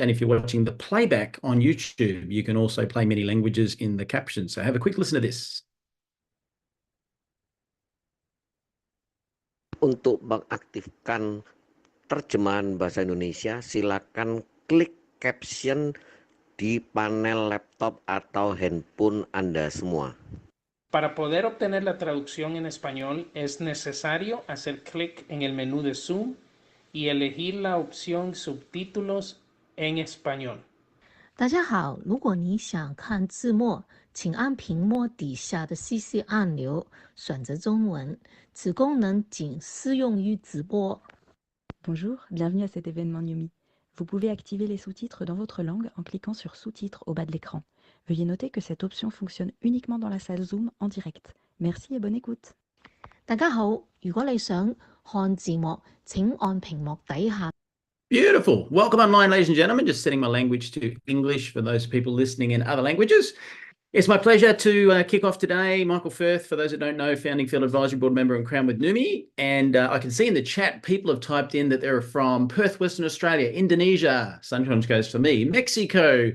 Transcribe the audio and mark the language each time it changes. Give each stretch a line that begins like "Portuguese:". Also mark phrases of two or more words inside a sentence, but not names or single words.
English: And if you're watching the playback on YouTube, you can also play many languages in the captions. So have a quick listen to this.
Indonesian: Untuk mengaktifkan terjemahan bahasa Indonesia, silakan klik caption di panel laptop atau handphone Anda semua.
Spanish: Para poder obtener la traducción en español, es necesario hacer clic en el menú de Zoom y elegir la opción Subtítulos en español.
Chinese: 大家好，如果你想看字幕，请按屏幕底下的 CC 按钮，选择中文。此功能仅适用于直播。
French: Bonjour, bienvenue à cet événement Numi. Vous pouvez activer les sous-titres dans votre langue en cliquant sur Sous-titres au bas de l'écran. Veuillez noter que cette option fonctionne uniquement dans la salle Zoom en direct. Merci et bonne écoute.
Chinese: 大家好，如果你想看字幕，請按屏幕底下。
English: Beautiful. Welcome online, ladies and gentlemen. Just setting my language to English for those people listening in other languages. It's my pleasure to kick off today. Michael Firth, for those that don't know, founding Field Advisory Board member and Crown with Numi. And I can see in the chat, people have typed in that they're from Perth, Western Australia, Indonesia, Sunshine Coast for me, Mexico.